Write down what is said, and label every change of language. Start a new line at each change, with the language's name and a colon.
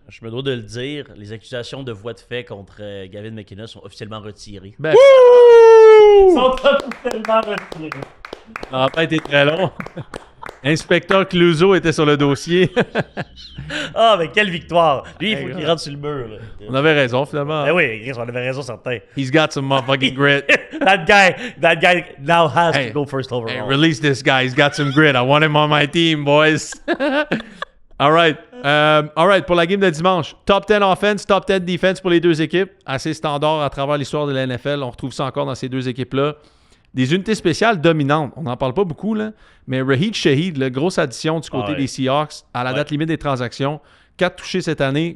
French: Je me dois de le dire, les accusations de voie de fait contre Gavin McInnes sont officiellement retirées. Ben, Sont officiellement retirées. ça n'a pas été très long. Inspecteur Clouseau était sur le dossier. Ah, mais quelle victoire! Lui, il faut Hey, qu'il rentre sur le mur. Là. On avait raison, finalement. Ben oui, Chris, on avait raison, certain.
English: He's got some motherfucking grit. that guy now has Hey, to go first overall. Hey, release this guy. He's got some grit. I want him on my team, boys.
French: All right. Pour la game de dimanche. Top 10 offense, top 10 defense pour les deux équipes. Assez standard à travers l'histoire de la NFL. On retrouve ça encore dans ces deux équipes-là. Des unités spéciales dominantes. On n'en parle pas beaucoup, là. Mais Raheed Shaheed, grosse addition du côté des Seahawks à la date limite des transactions. 4 touchés cette année.